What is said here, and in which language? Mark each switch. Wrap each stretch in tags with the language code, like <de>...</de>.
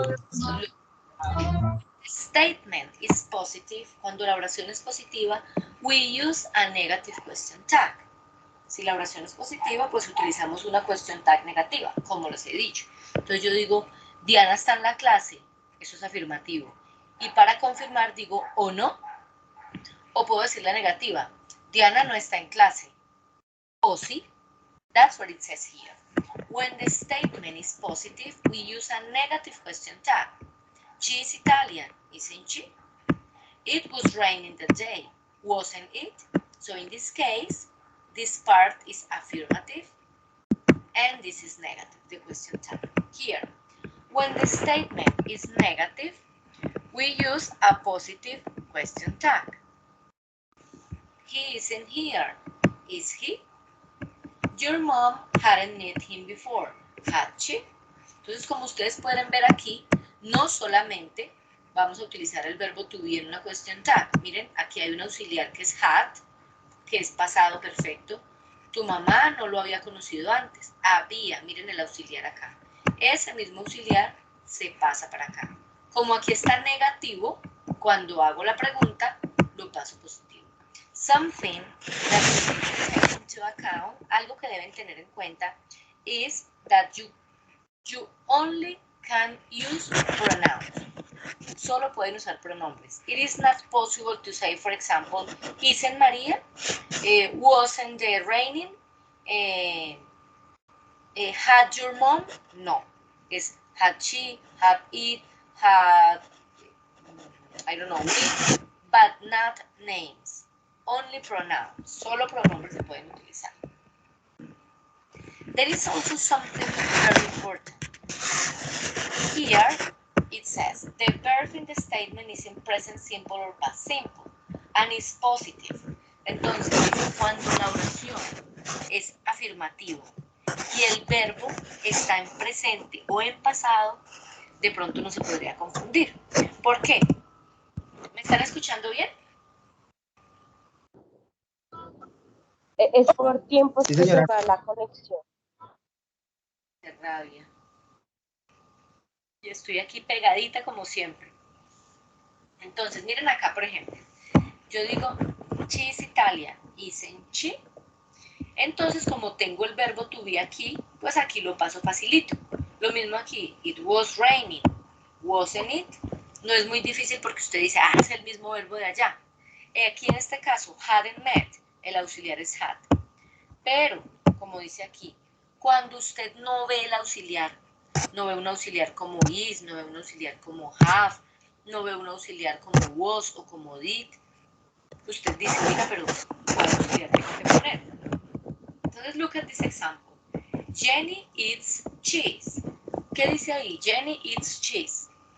<en>So, statement is positive.</en> <es>Cuando la oración es positiva,</es> <en>we use a negative question tag.</en> <es>Si la oración es positiva, pues utilizamos una question tag negativa, como les he dicho. Entonces yo digo, Diana está en la clase. Eso es afirmativo. Y para confirmar digo o no. O puedo decir la negativa. Diana no está en clase. O sí.</es> <en>That's what it says here. When the statement is positive, we use a negative question tag. She is Italian, isn't she? It was raining that day, wasn't it? So in this case, this part is affirmative and this is negative, the question tag. Here, when the statement is negative, we use a positive question tag. He isn't here, is he? Your mom hadn't met him before, had she?</en> <es>Entonces, como ustedes pueden ver aquí, no solamente vamos a utilizar el verbo to be en una question tag. Miren, aquí hay un auxiliar que es had, que es pasado perfecto. Tu mamá no lo había conocido antes. Había, miren el auxiliar acá. Ese mismo auxiliar se pasa para acá. Como aquí está negativo, cuando hago la pregunta, lo paso positivo.</es> <en>Something that you need to take into account,</en> <es>algo que deben tener en cuenta,</es> <en>is that you only can use pronouns.</en> <es>Solo pueden usar pronombres.</es> <en>It is not possible to say, for example, isn't Maria? Wasn't it raining? Had your mom? No. It's had she, had it, had, I don't know, it, but not names. Only pronouns.</en> <es>Solo pronombres se pueden utilizar.</es> <en>There is also something very important. Here, it says, the verb in the statement is in present simple or past simple, and is positive.</en> <es>Entonces, cuando la oración es afirmativo y el verbo está en presente o en pasado, de pronto no se podría confundir. ¿Por qué? ¿Me están escuchando bien? Es por tiempos Sí, que se señora. va la conexión. Qué rabia. Y estoy aquí pegadita como siempre. Entonces, miren acá, por ejemplo. Yo digo,</es> <en>she is Italian, isn't she?</en> <es>Entonces, como tengo el verbo to be aquí, pues aquí lo paso facilito. Lo mismo aquí,</es> <en>it was raining, wasn't it?</en> <es>No es muy difícil porque usted dice, es el mismo verbo de allá. Aquí en este caso, hadn't met, el auxiliar es had. Pero, como como dice aquí, cuando usted no ve el auxiliar, no ve un auxiliar como is, no ve un auxiliar como have, no ve un auxiliar como was o como did, usted dice, oiga, pero ¿cuál auxiliar tengo que poner?</es> <en>Entonces, look at this example. Jenny eats cheese.</en> <es>¿Qué dice ahí?</es> <en>Jenny eats cheese.</en>